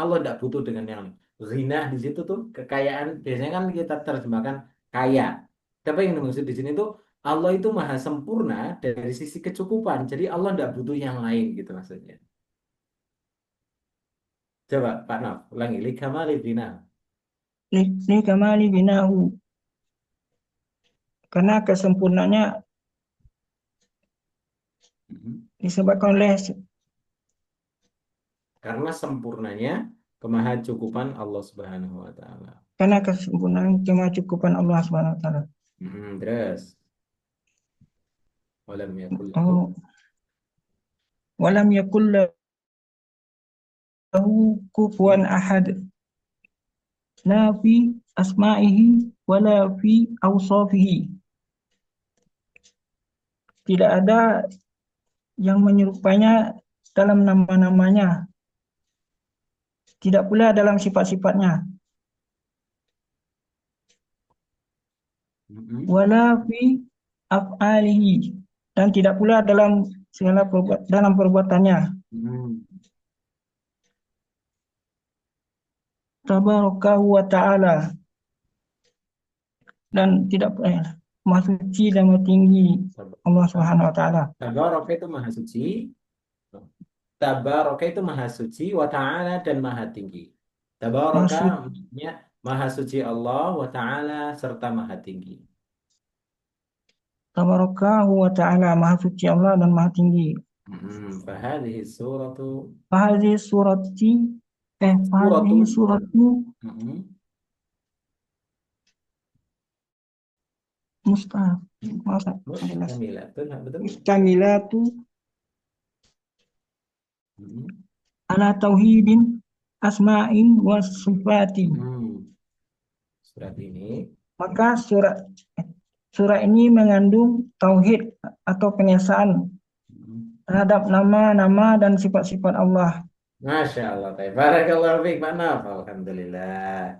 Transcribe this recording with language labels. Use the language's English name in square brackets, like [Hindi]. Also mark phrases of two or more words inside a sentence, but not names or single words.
[Indonesian] Allah tidak butuh dengan yang lain. Ghinah di situ tuh kekayaan, biasanya kan kita terjemahkan kaya. Tapi yang dimaksud di sini tuh Allah itu maha sempurna dari sisi kecukupan. Jadi Allah tidak butuh yang lain gitu maksudnya. Coba Pak Naf, ulangi. [Arabic] لكمال غنى. لكمال غناه, [Indonesian] karena kesempurnaannya disebabkan oleh Karena sempurnanya kemahacukupan Allah [Arabic] سبحانه وتعالى. [Indonesian] karena kesempurnaan kemahacukupan Allah [Arabic] سبحانه وتعالى. Terus ولم يقل ولم يكن له كفوا أحد، لا في أسمائه ولا في أوصافه. [Indonesian] Tidak ada yang menyerupainya dalam nama-namanya, tidak pula dalam sifat-sifatnya. [Arabic] ولا في أفعاله, [Indonesian] dan tidak pula dalam segala dalam perbuatannya. [Arabic] تبارك وتعالى, [Indonesian] dan tidak maha suci dan maha tinggi Allah [Arabic] سبحانه وتعالى. [Indonesian] Tabaraka itu maha suci. Tabaraka itu maha suci, [Arabic] وتعالى [Indonesian] dan maha tinggi. Tabaraka maksudnya maha suci Allah, [Arabic] وتعالى [Indonesian] serta maha tinggi. [Arabic] تبارك وتعالى, [Indonesian] maha suci Allah dan maha tinggi. [Arabic] فهذه سورة فهذه سورة مشتملة على توحيد أسماء وصفات. [Indonesian] Surat ini, maka surah ini mengandung tauhid atau pengesaan terhadap nama-nama dan sifat-sifat Allah. [Arabic] ما شاء الله، بارك الله فيك Pak Naf. [Indonesian] Alhamdulillah.